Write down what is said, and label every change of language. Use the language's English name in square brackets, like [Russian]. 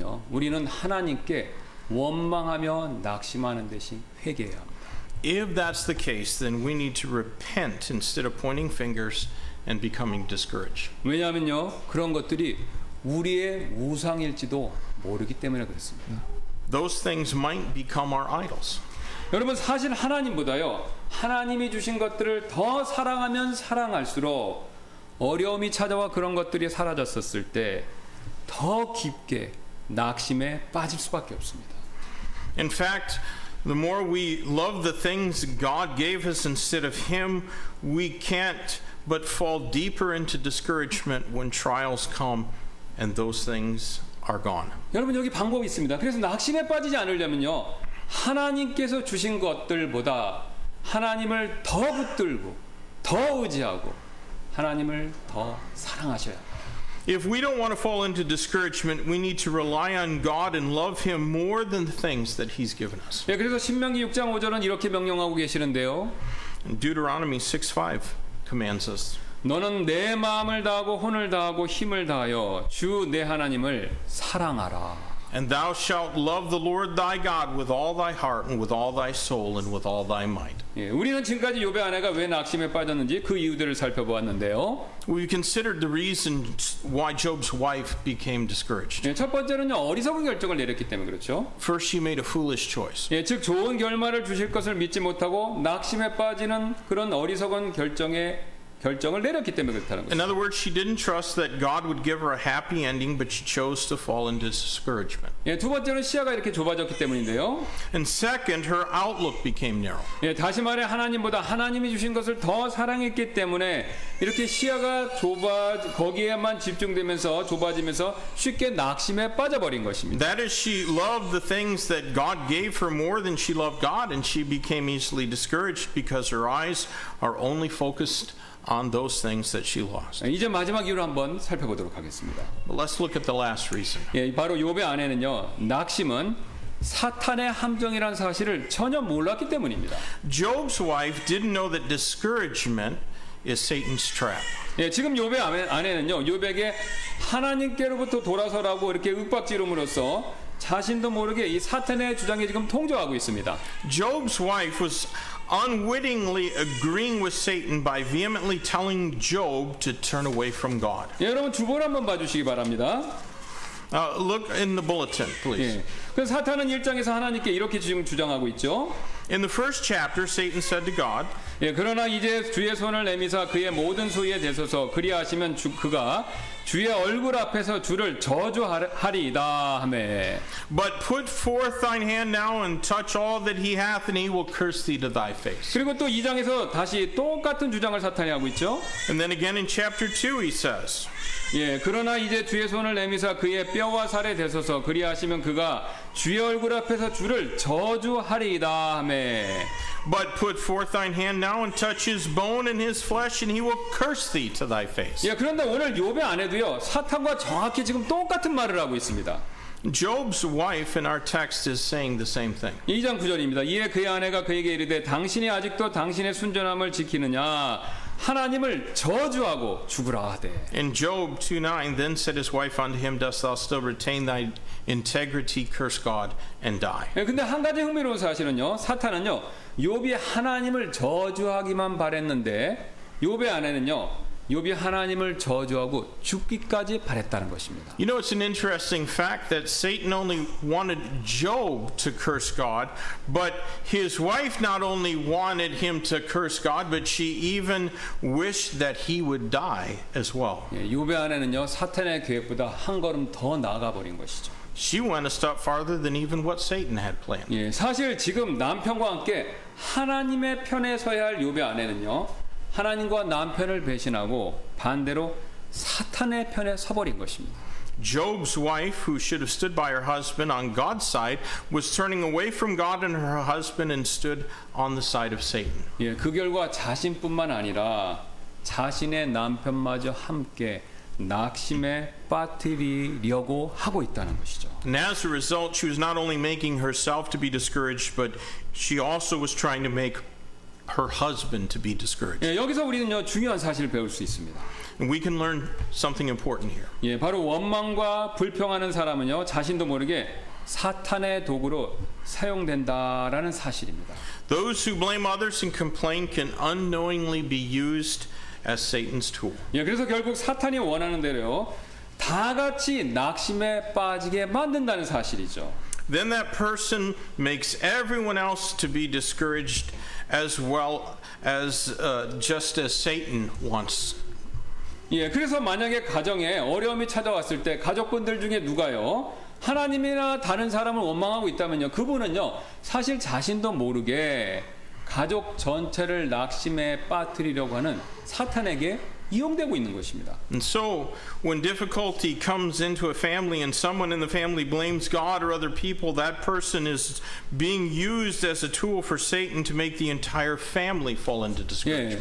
[Korean] 우리는 하나님께 원망하며 낙심하는 대신 회개해야 합니다. [English] If that's the case, then we need to repent instead of pointing fingers and becoming discouraged. [Korean] 왜냐하면요, 그런 것들이 우리의 우상일지도 모르기 때문에 그렇습니다. [English] Those things might become our idols. [Korean] 여러분, 사실 하나님보다요, 하나님이 주신 것들을 더 사랑하면 사랑할수록 어려움이 찾아와 그런 것들이 사라졌었을 때 더 깊게 낙심에 빠질 수밖에 없습니다. [English] In fact, the more we love the things God gave us instead of Him, we can't but fall deeper into discouragement when trials come and those things are gone. [Korean] 여러분, 여기 방법이 있습니다. 그래서 낙심에 빠지지 않으려면요, 하나님께서 주신 것들보다 하나님을 더 붙들고 더 의지하고 하나님을 더 사랑하셔야 합니다. [English] If we don't want to fall into discouragement, we need to rely on God and love Him more than the things that He's given us. [Korean] 예, 그래서 신명기 6장 5절은 이렇게 명령하고 계시는데요. [English] Deuteronomy 6:5 commands us. [Korean] 너는 내 마음을 다하고 혼을 다하고 힘을 다하여 주 내 하나님을 사랑하라. [English] And thou shalt love the Lord thy God with all thy heart and with all thy soul and with all thy might. [Korean] 예, 우리는 지금까지 욥의 아내가 왜 낙심에 빠졌는지 그 이유들을 살펴보았는데요. [English] We considered the reasons why Job's wife became discouraged. [Korean] 예, 첫 번째는요, 어리석은 결정을 내렸기 때문에 그렇죠. [English] First, she made a foolish choice. [Korean] 예, 즉 좋은 결말을 주실 것을 믿지 못하고 낙심에 빠지는 그런 어리석은 결정을 내렸기 때문에 그렇다는 [English] In [Korean] 거죠. [English] other words, she didn't trust that God would give her a happy ending, but she chose to fall into discouragement. [Korean] 예, 두 번째는 시야가 이렇게 좁아졌기 때문인데요. [English] And second, her outlook became narrow. [Korean] 예, 다시 말해 하나님보다 하나님이 주신 것을 더 사랑했기 때문에 이렇게 시야가 거기에만 집중되면서 좁아지면서 쉽게 낙심에 빠져버린 것입니다. [English] That is, she loved the things that God gave her more than she loved God, and she became easily discouraged because her eyes are only focused on those things that she lost. [Korean] 예, 이제 마지막 이유를 한번 살펴보도록 하겠습니다. [English] But let's look at the last reason. [Korean] 예, 바로 욥의 아내는요, 낙심은 사탄의 함정이라는 사실을 전혀 몰랐기 때문입니다. [English] Job's wife didn't know that discouragement is Satan's trap. [Korean] 예, 지금 욥의 아내는요, 욥에게 하나님께로부터 돌아서라고 이렇게 윽박지름으로써 자신도 모르게 이 사탄의 주장에 지금 통조하고 있습니다. [English] Job's wife was unwittingly agreeing with Satan by vehemently telling Job to turn away from God. [Korean] 예, 여러분 주보를 한번 봐주시기 바랍니다. [English] Look in the bulletin, please. [Korean] 예, 그 사탄은 1장에서 하나님께 이렇게 지금 주장하고 있죠. [English] In the first chapter, Satan said to God, [Korean] 예, 그러나 이제 주의 손을 내미사 그의 모든 소유에 대소서 그리하시면 그가 주의 얼굴 앞에서 주를 저주하리이다 하매. [English] But put forth thine hand now and touch all that he hath, and he will curse thee to thy face. [Korean] 그리고 또 2장에서 다시 똑같은 주장을 사탄이 하고 있죠. [English] And then again in chapter 2 he says, [Korean] 예, 그러나 이제 주의 손을 내미사 그의 뼈와 살에 대소서 그리하시면 그가 주의 얼굴 앞에서 주를 저주하리이다 하매. [English] But put forth thine hand now and touch his bone and his flesh, and he will curse thee to thy face. [Korean] 예, 그런데 오늘 욥의 아내도요, 사탄과 정확히 지금 똑같은 말을 하고 있습니다. [English] Job's wife in our text is saying the same thing. [Korean] 2장 9절입니다. 이에 그의 아내가 그에게 이르되 당신이 아직도 당신의 순전함을 지키느냐 하나님을 저주하고 죽으라 하되. [English] In Job 2:9, then said his wife unto him, dost thou still retain thy integrity, curse God, and die. [Korean] 예, 근데 한 가지 흥미로운 사실은요, 사탄은요, 욥이 하나님을 저주하기만 바랬는데 욥의 아내는요, 욥이 하나님을 저주하고 죽기까지 바랬다는 것입니다. [English] You know, it's an interesting fact that Satan only wanted Job to curse God, but his wife not only wanted him to curse God, but she even wished that he would die as well. [Korean] 예, 욥의 아내는요 사탄의 계획보다 한 걸음 더 나아가 버린 것이죠. [English] She went a step farther than even what Satan had planned. [Korean] 예, 사실 지금 남편과 함께 하나님의 편에 서야 할 욥의 아내는요 하나님과 남편을 배신하고 반대로 사탄의 편에 서버린 것입니다. [English] Job's wife, who should have stood by her husband on God's side, was turning away from God and her husband and stood on the side of Satan. [Korean] 예, 그 결과 자신뿐만 아니라 자신의 남편마저 함께 낙심에 빠뜨리려고 하고 있다는 것이죠. [English] And as a result, she was not only making herself to be discouraged, but she also was trying to make her husband to be discouraged. [Korean] 예, 여기서 우리는요 중요한 사실을 배울 수 있습니다. [English] And we can learn something important here. [Korean] 예, 바로 원망과 불평하는 사람은요 자신도 모르게 사탄의 도구로 사용된다라는 사실입니다. [English] Those who blame others and complain can unknowingly be used as Satan's tool. [Korean] 예, 그래서 결국 사탄이 원하는 대로요 다 같이 낙심에 빠지게 만든다는 사실이죠. [English] Then that person makes everyone else to be discouraged as well as just as Satan wants. [Korean] 예, 그래서 만약에 가정에 어려움이 찾아왔을 때 가족분들 중에 누가요 하나님이나 다른 사람을 원망하고 있다면요 그분은요 사실 자신도 모르게 가족 전체를 낙심에 빠뜨리려고 하는 사탄에게 이용되고 있는 것입니다. [English] And so, when difficulty comes into a family and someone in the family blames God or other people, that person is being used as a tool for Satan to make the entire family fall into discouragement.